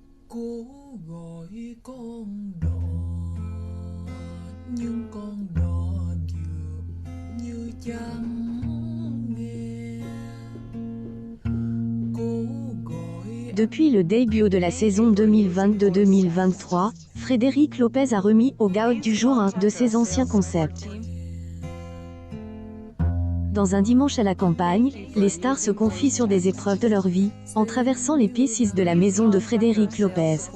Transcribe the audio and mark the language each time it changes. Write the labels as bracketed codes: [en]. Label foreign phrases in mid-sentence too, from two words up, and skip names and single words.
[vi] Cố gọi con đò nhưng con đò dường như chẳng nghe. Cố gọi [fr] Depuis le début de la saison 2022-2023, Frédéric Lopez a remis au goût du jour un de ses anciens concepts. Dans un dimanche à la campagne, les stars se confient sur des épreuves de leur vie, en traversant les pistes de la maison de Frédéric Lopez.